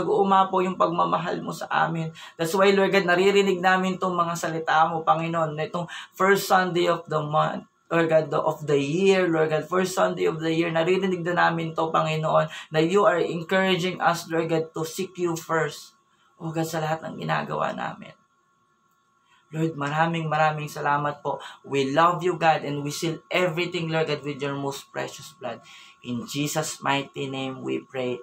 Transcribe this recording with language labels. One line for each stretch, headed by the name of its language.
Filipino: Nag-uumapo yung pagmamahal mo sa amin.
English: That's why,
Filipino: Lord God, naririnig namin itong mga salita mo, Panginoon, na itong
English: first Sunday of the month.
Filipino: Lord God, of the year, Lord God,
English: first Sunday of the year,
Filipino: naririnig na namin to, Panginoon, na
English: you are encouraging us, Lord God, to seek you first.
Filipino: O God, sa lahat ng ginagawa namin. Lord, maraming salamat po.
English: We love you, God, and we seal everything, Lord God, with your most precious blood. In Jesus' mighty name, we pray.